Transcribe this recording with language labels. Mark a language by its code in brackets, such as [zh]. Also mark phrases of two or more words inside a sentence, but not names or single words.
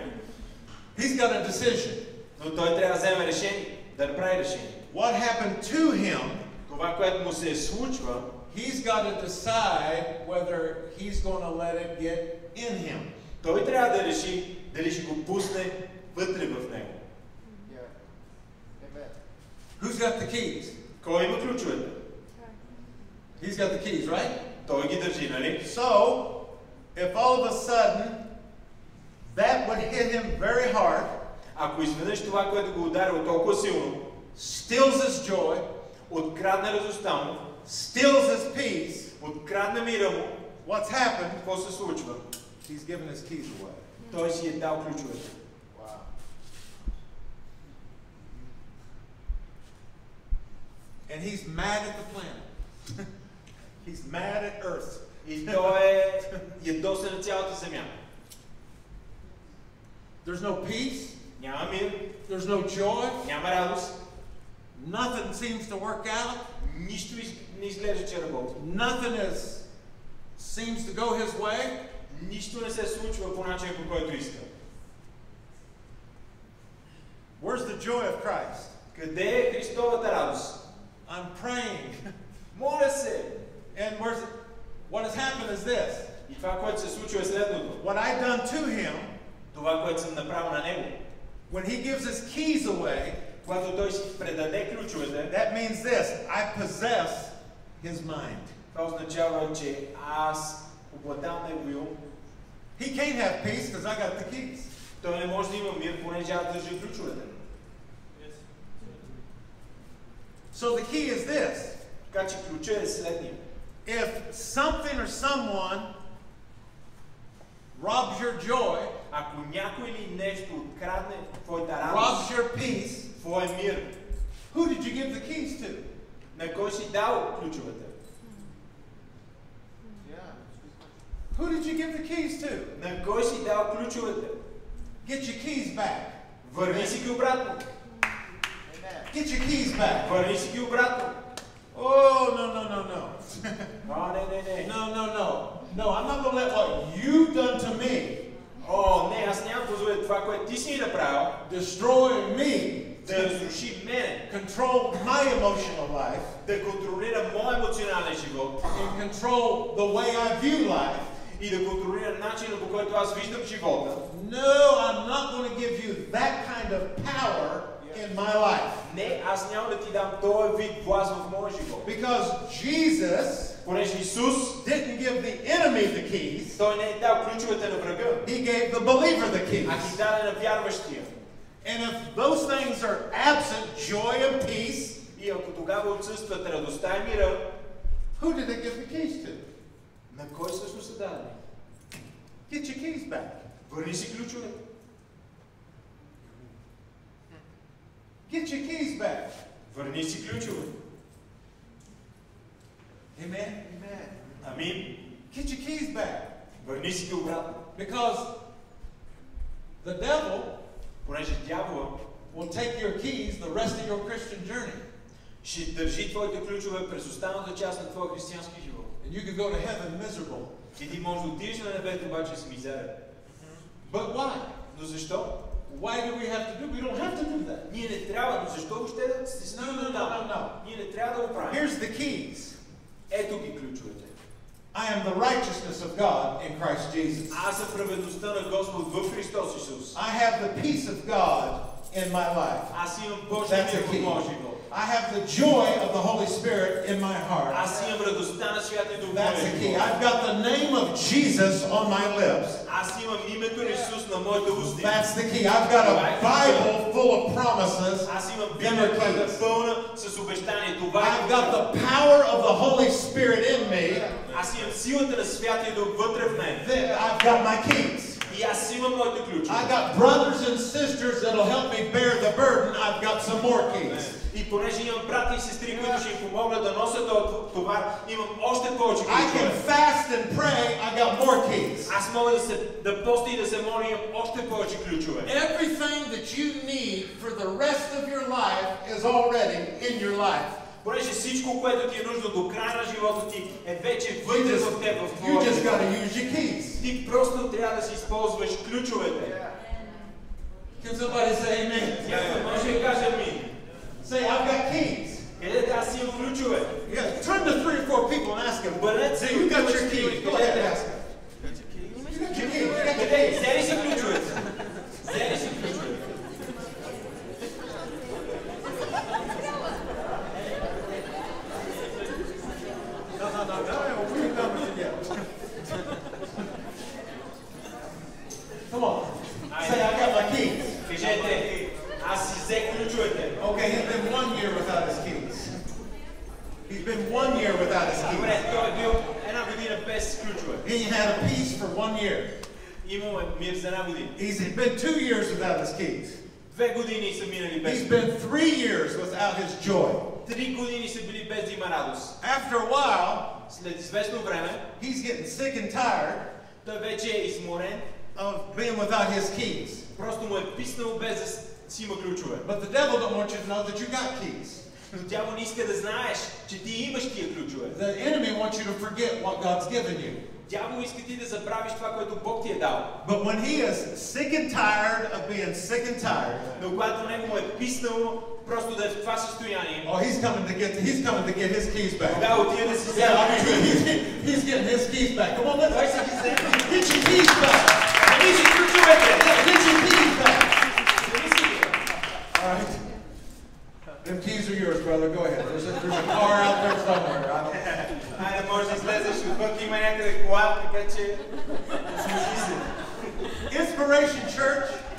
[en] He's got a decision. [bg] Но той трябва да вземе решение, да направи решение. [en] What happened to him? [bg] Това, което му се случва, [en] He's got to decide whether he's going to let it get in him. [bg] той трябва да реши дали ще го пусне вътре в него. [en] Who's got the keys? [bg] Кой има ключовете? [en] He's got the keys, right? [bg] Той ги държи, нали? [en] So, if all of a sudden that would hit him very hard, [bg] ако изведнъж това, което го ударило толкова силно, [en] steals his joy, [bg] открадне радостта му, [en] steals his peace, [bg] открадне мира му, [en] what's happened? [bg] какво се случва? [en] He's given his keys away. [bg] Той си е дал ключовете. [en] Wow. And he's mad at the planet. He's mad at Earth. [bg] И той е ядосан на цялата земя. [en] There's no peace. [bg] Няма мир. [en] There's no joy. [bg] Няма радост. [en] Nothing seems to work out. [bg] Нищо не изглежда, че работи. [en] Nothing seems to go his way. [bg] Нищо не се случва по начин, по който иска. [en] Where's the joy of Christ? [bg] Къде е Христовата радост? [en] I'm praying. [bg] Моля се. [en] And what has happened is this. [bg] И това, което се случва е следното. [en] What I've done to him, [bg] това, което съм направил на него. [en] when he gives his keys away, [bg] когато той си предаде ключовете, [en] that means this. I possess his mind. [bg] това означава, че аз обладам неговия ум. [en] He can't have peace because I got the keys. [bg] Той не може да има мир, понеже аз държа ключовете. [en] So the key is this. [bg] Така че ключът е следния. [en] If something or someone robs your joy, [bg] ако някой или нещо открадне твоята радост, [en] robs your peace, [bg] твоя мир, [en] who did you give the keys to? [bg] на кой си дал ключовете? [en] Who did you give the keys to? [bg] На кой си дал ключовете? [en] Get your keys back. [bg] Върни си ги обратно. [en] Get your keys back. [bg] Върни си ги обратно. [en] Oh, no. [bg] Не. [en] No, I'm not going to let what you've done to me [bg] Не, аз няма позволя това, което ти си направил, [en] destroy me, [bg] да разруши мене, [en] control my emotional life, [bg] да контролира моя емоционален живот, [en] and control the way I view life. [bg] и да контролира начина, по който аз виждам живота. [en] No, I'm not going to give you that kind of power in my life. [bg] Не, аз няма да ти дам този вид власт в моя живот. [en] Because Jesus, [bg] Понеже Исус [en] didn't give the enemy the keys, [bg] той не е дал ключовете на врага, [en] he gave the believer the [bg] а [en] keys. [bg] ги даде на вярващия. [en] And if those things are absent, joy and peace, [bg] И ако тогава отсъстват радостта и мира, [en] who did they give the keys to? [bg] на кой също са дадени? [en] Get your keys back. [bg] Върни си ключовете. [en] Get your keys back. [bg] Върни си ключовете. [en] Amen. [bg] Амин. [en] Get your keys back. [bg] Върни си ги обратно. [en] Because the devil [bg] Понеже дявола [en] will take your keys the rest of your Christian journey. [bg] ще държи твоите ключове през останалата част на твоя християнски живот. [en] And you could go to heaven miserable. [bg] И ти можеш да отидеш на небето, обаче си мизерен. [en] But why? [bg] Но защо? [en] Why do we have to do? We don't have to do that. [bg] Ние не трябва, но защо въобще да се стигне до там? [en] No. [bg] Ние не трябва да го правим. [en] Here's the keys. [bg] Ето ги ключовете. [en] I am the righteousness of God in Christ Jesus. [bg] Аз съм праведността на Господ в Христос Исус. [en] I have the peace of God in my life. [bg] Аз имам Божия мир в моя живот. [en] I have the joy of the Holy Spirit in my heart. [bg] Аз имам радостта на Святия Дух в [en] That's [bg] моя [en] the key. [bg] живот. [en] I've got the name of Jesus on my lips. [bg] Аз имам името на Исус на моите усти. [en] That's the key. I've got a Bible full of promises. [bg] Аз имам Библия, която е пълна с обещание. Това е. [en] I've got the power of the Holy Spirit in me. [bg] Аз имам силата на Святия Дух вътре в мен. [en] Then I've got my keys. [bg] И аз имам моите ключове. [en] I got brothers and sisters that'll help me bear the burden. I've got some more keys. [bg] И понеже имам брати и сестри, които ще им помогнат да носят този товар, имам още повече [en] I can [bg] ключове. [en] fast and pray. I got more keys. [bg] Аз мога да постя и да се моля, имам още повече ключове. [en] Everything that you need for the rest of your life is already in your life. [bg] Понеже всичко, което ти е нужно до края на живота ти, е вече вътре в теб, в [en] You [bg] твоя [en] just got [bg] живот. [en] to use your keys. [bg] Ти просто трябва да си използваш ключовете. [en] Can somebody say amen? [bg] Някой може да каже ми. [en] Say, I've got keys. [bg] Къде аз имам ключове? [en] Yeah, turn to 3 or 4 people and ask them. [bg] Бъдете [en] Say, you got your keys. Go ahead and ask them. You got your keys. You got your [bg] Къде? [en] keys. [bg] Взели си ключовете. Взели си ключовете. [en] No, we're coming together. Come on. Say, I got my keys. [bg] Кажете, аз си взех ключовете. [en] Okay, he's been 1 year without his keys. He's been 1 year without his [bg] Добре, [en] keys. [bg] той е бил една година без ключове. [en] He had a peace for 1 year. [bg] Имаме мир за една година. [en] He's been 2 years without his keys. [bg] 2 години са минали без. [en] He's been 3 years without his joy. [bg] 3 години са били без да има радост. [en] After a while, [bg] След известно време, [en] he's getting sick and tired [bg] той вече е изморен. [en] of being without his keys. [bg] Просто му е писнал без да си има ключове. [en] But the devil don't want you to know that you got keys. [bg] Но дявол не иска да знаеш, че ти имаш тия ключове. [en] The enemy wants you to forget what God's given you. [bg] Дявол иска ти да забравиш това, което Бог ти е дал. [en] But when he is sick and tired of being sick and tired, [bg] Но когато него му е писнало просто да е в това състояние, [en] oh, he's coming to get his keys back. [bg] тогава отиде да си [en] Yeah, [bg] вземе. [en] he's getting his keys back. Come on, let's [bg] Той си ги вземе. [en] get your keys back. [bg] Вземи си ключовете. [en] Get your keys back. [bg] Вземи си ги. [en] All right. Them keys are yours, brother. Go ahead. There's a car out there somewhere. I don't... [bg] Айде, може да излезеш отвън, има някъде кола, така че служи се. [en] Inspiration Church.